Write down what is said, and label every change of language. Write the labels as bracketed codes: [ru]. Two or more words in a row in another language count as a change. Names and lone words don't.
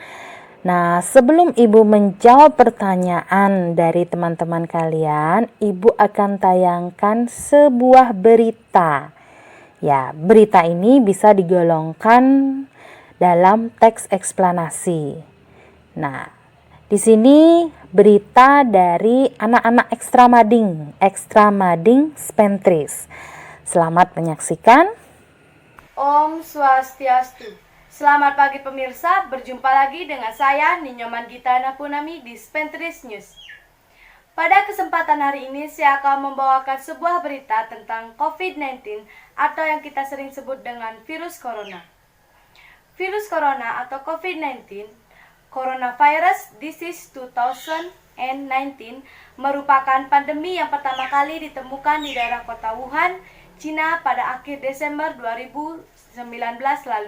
[id] Nah, sebelum Ibu menjawab pertanyaan dari teman-teman kalian, Ibu akan tayangkan sebuah berita. Ya, berita ini bisa digolongkan dalam teks eksplanasi. Nah, di sini berita dari anak-anak Ekstramading Spentris. Selamat menyaksikan. [sa] Om Swastiastu. [id] Selamat pagi pemirsa, berjumpa lagi dengan saya Ninyoman Gita Napunami di Spentris News. Pada kesempatan hari ini saya akan membawakan sebuah berita tentang COVID-19 atau yang kita sering sebut dengan virus corona. Virus corona atau COVID-19, Coronavirus Disease 2019, merupakan pandemi yang pertama kali ditemukan di daerah kota Wuhan, Cina pada akhir Desember 2019 lalu.